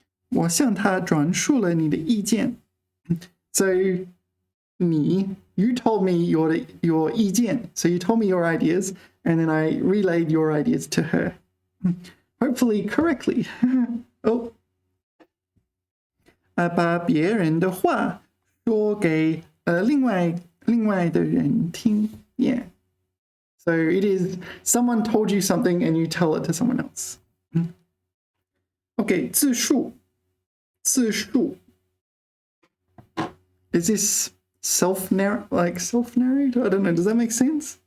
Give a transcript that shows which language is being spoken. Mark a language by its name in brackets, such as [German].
[Chinese] 我向他转述了你的意见. [English] So you told me your 意见. So you told me your ideas, and then I relayed your ideas to her. Hopefully correctly. Oh. [Chinese] 把别人的话说给另外的人听. [English] Yeah. So it is someone told you something and you tell it to someone else. [Chinese] Okay, 自述.自述. [English] Is this self-narrate? I don't know. Does that make sense?